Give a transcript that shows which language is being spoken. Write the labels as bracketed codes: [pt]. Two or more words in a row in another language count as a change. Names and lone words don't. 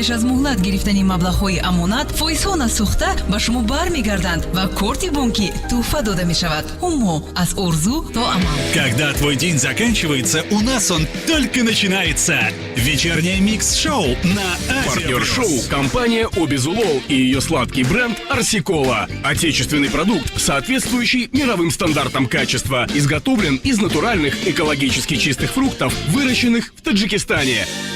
[tg] пеш аз муҳлат гирифтани маблағҳои амонат фоизҳо насӯхта ба шумо бармегарданд ва корти бонкӣ туҳфа дода мешавад. Ҳумо аз орзу то амал. [ru] Когда твой день заканчивается, у нас он только начинается. Вечернее микс-шоу на Азия+. Партнер шоу – компания Обезулол и ее сладкий бренд Арсикола. Отечественный продукт, соответствующий мировым стандартам качества. Изготовлен из натуральных, экологически чистых фруктов, выращенных в Таджикистане.